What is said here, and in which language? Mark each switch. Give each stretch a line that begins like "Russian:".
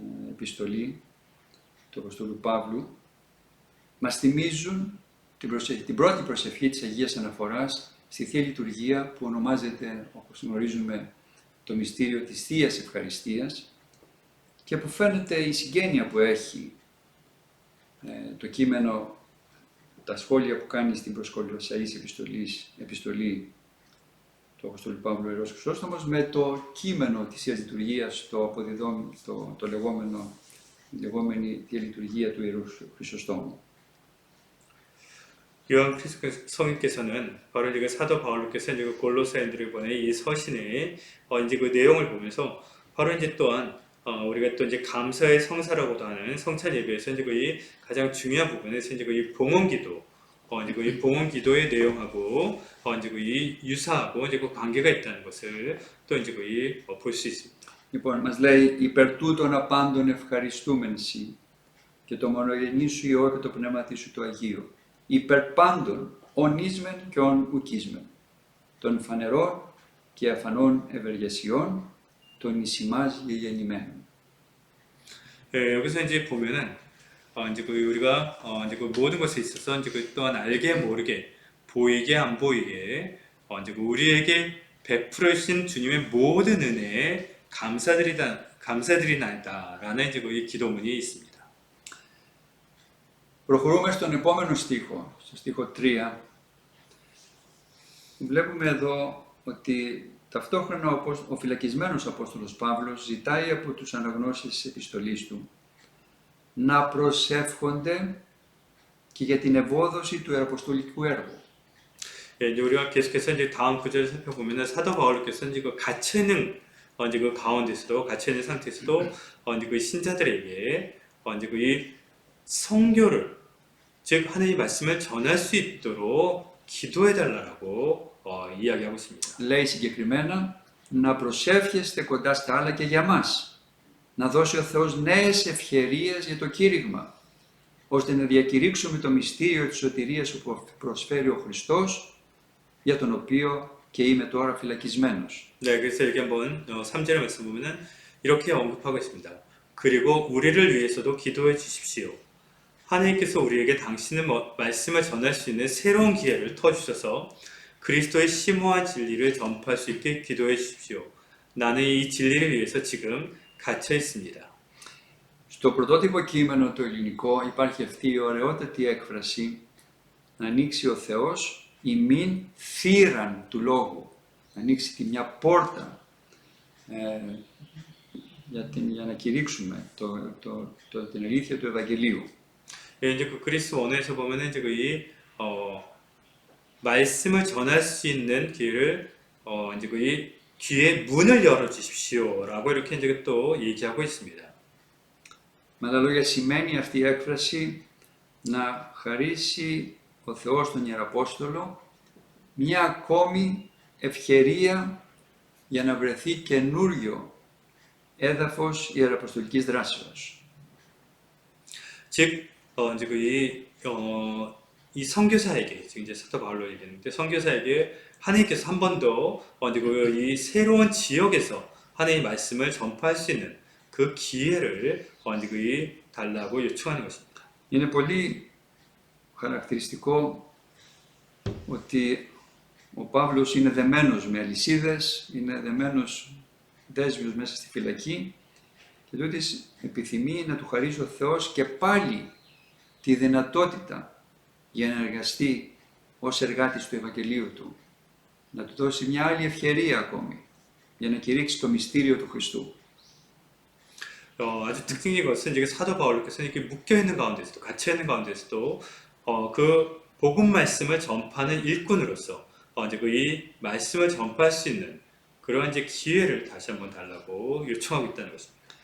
Greek: επιστολή του Αποστόλου Παύλου μας θυμίζουν την πρώτη προσευχή της Αγίας Αναφοράς στη Θεία Λειτουργία που ονομάζεται, όπως γνωρίζουμε, το μυστήριο της Θείας Ευχαριστίας και που φαίνεται η συγγένεια που έχει το κείμενο, τα σχόλια που κάνει στην προς Κολοσσαείς επιστολή του Αποστόλου Παύλου ο Ιερός Χρυσόστομος με το κείμενο της Θείας Λειτουργίας, το λεγόμενη Θεία Λειτουργία του Ιερού Χρυσοστόμου.
Korean: 요한 성인께서는 바로 이제 사도 바울께서 이제 골로새인들에게 보낸 이 서신의 이제 그 내용을 보면서 바로 이제 또한 우리가 또 이제 감사의 성사라고도 하는 성찬 예배에서 이제 그 가장 중요한 부분에서 이제 그 봉헌기도 이제 그 봉헌기도의 내용하고 이제 그 유사하고 이제 그 관계가 있다는 것을 또 이제 그 볼 수 있습니다.
Greek: Λοιπόν, μας λέει υπέρ τούτων απάντων ευχαριστούμεν σοι και το μονογενή σου Υιό και το πνεύμα σου το Αγίο. Υπέρ πάντων ονείσμεν και ον ουκίσμεν, των φανερών και αφανών ευεργεσιών, των εις ημάς γεγεννημένων.
Korean: 여기서 이제 보면은 이제 그 우리가 이제 그 모든 것에 있어서 이제 그 또한 알게 모르게 보이게 안 보이게 이제 그 우리에게 베풀어 주신 주님의 모든 은혜에 감사드리나이다라는 이제 그 기도문이 있습니다.
Greek: Προχωρούμε στον επόμενο στίχο, στο στίχο 3. Βλέπουμε εδώ ότι ταυτόχρονα ο φυλακισμένος Απόστολος Παύλος ζητάει από τους αναγνώστες της επιστολής του να προσεύχονται και για την ευόδοση του ιεραποστολικού έργου.
Korean: 이제 우리가 계속해서 이제 다음 구절을 살펴보면은 사도 바울께서 이제 그 갇혀 있는 이제 그 가운데서도 갇혀 있는 상태에서도 이제 그 신자들에게 이제 그 이 성교를 즉 하나님의 말씀을 전할 수 있도록 기도해 달라고 이야기하고 있습니다.
Greek: Λέει συγκεκριμένα να προσεύχεστε κοντά στα άλλα και για μας, να δώσει ο Θεός νέες ευκαιρίες για το κήρυγμα, ώστε να διακηρύξουμε το μυστήριο της σωτηρίας που προσφέρει ο Χριστός, για τον οποίο και είμαι τώρα φυλακισμένος.
Korean: 네, 그래서 여기 한번 3절의 말씀 보면은 이렇게 언급하고 있습니다. 그리고 우리를 위해서도 기도해 주십시오. 하나님께서 우리에게 당신의 말씀을 전할 수 있는 새로운 기회를 터주셔서 그리스도의 심오한 진리를 전파할 수 있게 기도해 주십시오. 나는 이 진리를 위해서 지금 갇혀 있습니다.
Greek: Στο πρωτότυπο κείμενο το ελληνικό υπάρχει αυτή η ωραιότατη έκφραση να ανοίξει ο Θεός ημίν θύραν του λόγου, να ανοίξει τη μια πόρτα για να κηρύξουμε την αλήθεια του Ευαγγελίου.
Korean: 이제 그 그리스 원어에서 보면은 이제 이 말씀을 전할 수 있는 길을 이제 이 귀의 문을 열어 주십시오라고 이렇게 이제 또 얘기하고 있습니다.
Greek: Με άλλα λόγια σημαίνει αυτή η έκφραση να χαρίσει ο Θεός στον Ιεραπόστολο μια ακόμη ευκαιρία για να βρεθεί καινούριο έδαφος ιεραποστολικής δράσεως.
Korean: 즉 이제 이 선교사에게 지금 이제 사도 바울로 얘기했는데 선교사에게 하나님께서 한 번 더 이제 이 새로운 지역에서 하나님의 말씀을 전파할 수 있는 그 기회를 이제 달라고 요청하는 것입니다.
Greek: Είναι πολύ χαρακτηριστικό ότι ο Παύλος είναι δεμένος με αλυσίδες, είναι δεμένος δέσμιος μέσα στη φυλακή και τούτης επιθυμεί να του χαρίσει ο Θεός και πάλι τη δυνατότητα για να εργαστεί ως εργάτης του Ευαγγελίου του, να του δώσει μια άλλη ευκαιρία ακόμη για να κηρύξει το μυστήριο του Χριστού.
Korean: 아주 특징인 것은 이제 사도 바울께서 이렇게 묶여 있는 가운데서도 갇혀 있는 가운데서도 그 복음 말씀을 전파하는 일꾼으로서 이제 이 말씀을 전파할 수 있는 그러한 이제 기회를 다시 한번 달라고 요청하고 있다는 것입니다.